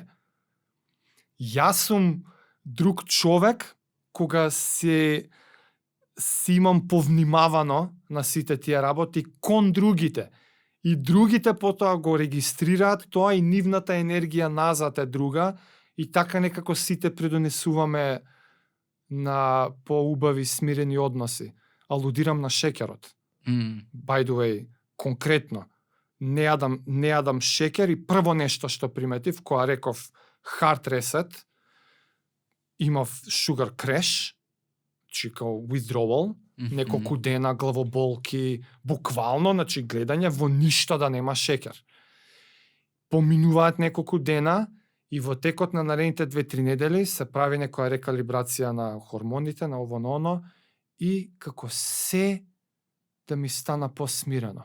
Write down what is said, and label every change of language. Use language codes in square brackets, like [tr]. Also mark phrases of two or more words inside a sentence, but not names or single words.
[mk] Јас сум друг човек кога си имам повнимавано на сите тие работи кон другите. И другите потоа го регистрираат тоа и нивната енергија назад е друга и така некако сите предонесуваме на поубави смирени односи. Алудирам на шекерот. [en] By the way, [mk] конкретно. Не јадам шекер и прво нешто што приметив, кога реков [en] hard reset, [mk] имав [en] sugar crash, [mk] чи као withdrawal, неколку дена, главоболки, буквално, значи гледање во ништо да нема шекер. Поминуваат неколку дена и во текот на наредните 2-3 недели се прави некоја рекалибрација на хормоните, на ово на оно, и како се да ми стана посмирено.